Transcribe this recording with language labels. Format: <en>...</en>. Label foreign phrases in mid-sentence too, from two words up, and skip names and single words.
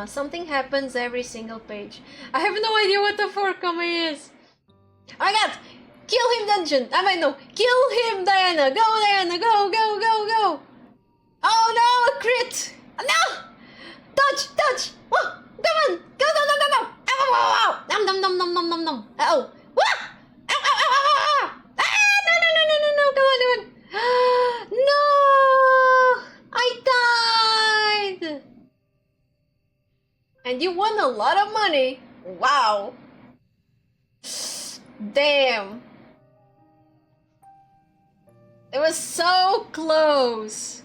<en>Something happens every single page. I have no idea what a 4 comma is. I got! Kill him, Dungeon! I might know. Kill him, Diana! Go, Diana! Go, go, go, go! Oh no! A crit! No! Dodge! Dodge! Oh, come on! Go, go, go, go, go! Ow, ow, ow, ow! Nom, nom, nom, nom, nom, nom, nom. Uh-oh! Wah! Ow, ow, ow, ow, ow, ow! Ah! No, no, no, no, no, no! Come on, come on! No! I died! And you won a lot of money. Wow. Damn. It was so close.</en>